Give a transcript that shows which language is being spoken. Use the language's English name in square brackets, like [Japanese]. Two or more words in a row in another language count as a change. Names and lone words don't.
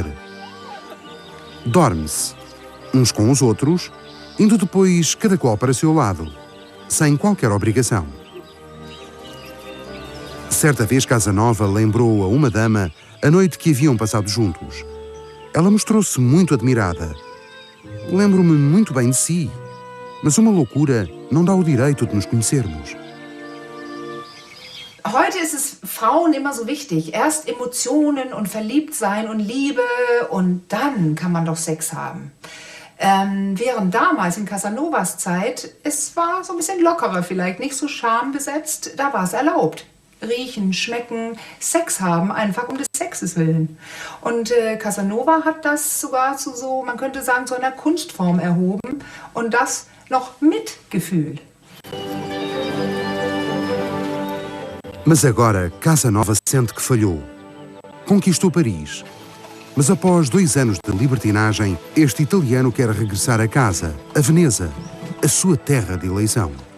[Portuguese] Dorme-se, uns com os outros, indo depois cada qual para seu lado, sem qualquer obrigação. Certa vez Casanova lembrou a uma dama a noite que haviam passado juntos. Ela mostrou-se muito admirada. Lembro-me muito bem de si, mas uma loucura não dá o direito de nos conhecermos. [German] Heute ist es Frauen immer so wichtig. Erst Emotionen und Verliebtsein und Liebe und dann kann man doch Sex haben. Während damals in Casanovas Zeit, es war so ein bisschen lockerer vielleicht, nicht so schambesetzt, da war es erlaubt. Riechen, schmecken, Sex haben, einfach um des Sexes willen. Und Casanova hat das sogar zu so, man könnte sagen, zu einer Kunstform erhoben und das noch mit Gefühl. [Portuguese] Mas agora Casanova sente que falhou. Conquistou Paris. Mas após 2 anos de libertinagem, este italiano quer regressar a casa, a Veneza, a sua terra de eleição.